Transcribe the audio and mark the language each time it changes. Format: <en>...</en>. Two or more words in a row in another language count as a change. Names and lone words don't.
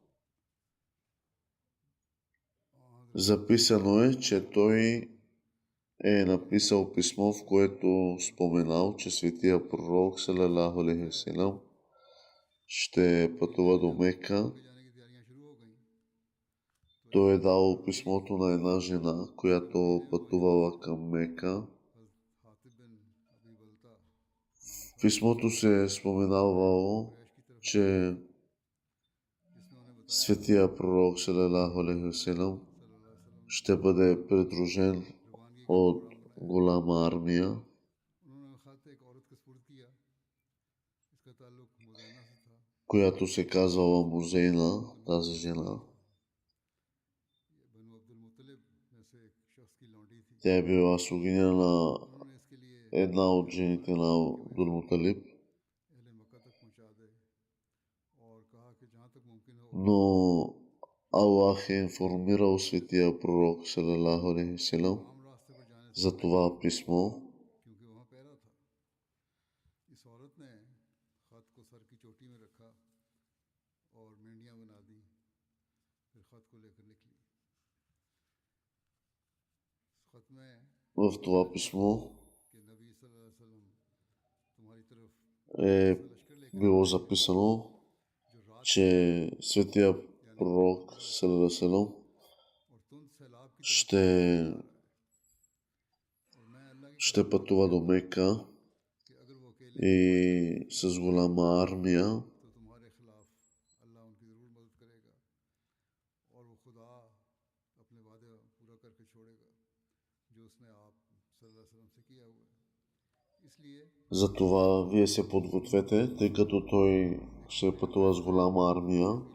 <bg>Записано е, че той е написал писмо, в което споменал, че светия пророк</bg> <ar>صلى الله عليه وسلم</ar> <bg>ще пътува до Мека. Той е дал писмото на една жена, която пътувала към Мека. В писмото се е споменавало, че светия пророк</bg> <ar>صلى الله عليه وسلم</ar> <bg>ще бъде придружен от голяма армия. Която се казвала Музейна, тази жена. Тя е била слугиня на една от жените на Абдул Муталиб. Но Аллах е информирал светия пророк</bg> <ar>صلى الله عليه وسلم</ar> <bg>за това писмо. В това писмо е било записано, че светия пророк</bg> <ar>صلى الله عليه وسلم</ar> <bg>ще пътува до Мека и с голяма армия. Затова вие се подгответе, тъй като той ще пътува с голяма армия.</bg>